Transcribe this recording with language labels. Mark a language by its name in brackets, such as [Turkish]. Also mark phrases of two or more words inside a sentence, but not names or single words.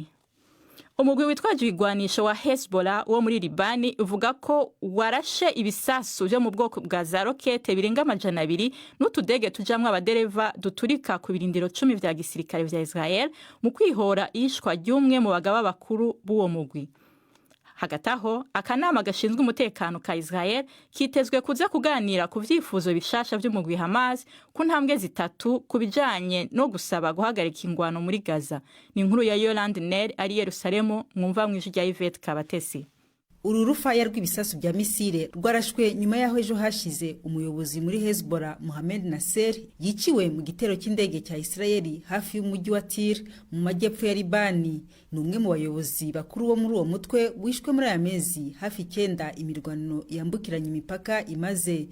[Rundi] Umugwi witwaje igwanisho wa Hezbollah wo muri Libani uvuga ko warashe ibisasu byo mu bwoko bwa za rokete birenga 200 n'utudege tujamwe abadereva duturika ku birindiro 10 vya gisirikare vya Israel mu kwihora ishwa ry'umwe mu bagaba bakuru b'uwo mugwi. Hagati aho, akanama gashinzwe umutekano ka Israel kitezwe kuza kuganira ku vyifuzo bishasha vy'umugwi Hamas ku ntambwe zitatu kubijanye no gusaba guhagarika ingwano muri Gaza. Ni inkuru ya Yolande Ner ari Yerusalemu, mwumva mwijwi rya Yvette Kabatesi. [Kinyarwanda] Uru rufaya rw'ibisasu bya misile rwarashwe nyuma yaho ejo hashize umuyobozi muri Hezbollah Mohamed Nasser yiciwe mu gitero cy'indege cya Israeli hafi y'umujyi wa Tyre mu majyepfo ya Libani. Ni umwe mu bayobozi bakuru bo muri uwo mutwe wishwe muri aya mezi hafi 9 imirwano yambukiranya imipaka imaze.